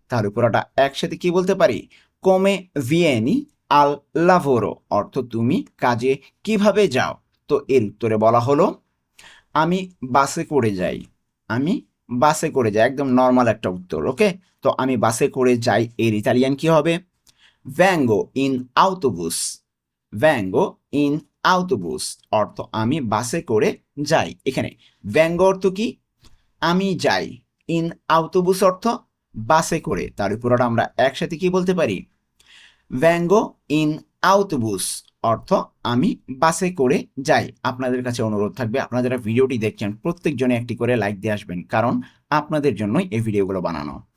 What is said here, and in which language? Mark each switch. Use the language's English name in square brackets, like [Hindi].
[Bangla] তাহলে পুরোটা একসাথে কি বলতে পারি? [Italian] come vieni al lavoro [Bangla] অর্থ তুমি কাজে কিভাবে যাও। তো এর উত্তরে বলা হলো আমি বাসে করে যাই। আমি বাসে করে যাই, একদম নর্মাল একটা উত্তর, ওকে? তো আমি বাসে করে যাই এর ইতালিয়ান কি হবে? [Italian] vengo in autobus, vengo in autobus [Bangla] অর্থ আমি বাসে করে যাই। এখানে vengo অর্থ কি? আমি যাই, ইন autobus অর্থ বাসে করে। তার পুরোটা আমরা একসাথে কি বলতে পারি? [Italian] vengo in autobus [Bangla] অর্থ আমি বাসে করে যাই। আপনাদের কাছে অনুরোধ থাকবে আপনারা যারা ভিডিওটি দেখছেন প্রত্যেকজনে একটি করে লাইক দিয়ে আসবেন, কারণ আপনাদের জন্যই এই ভিডিওগুলো বানানো।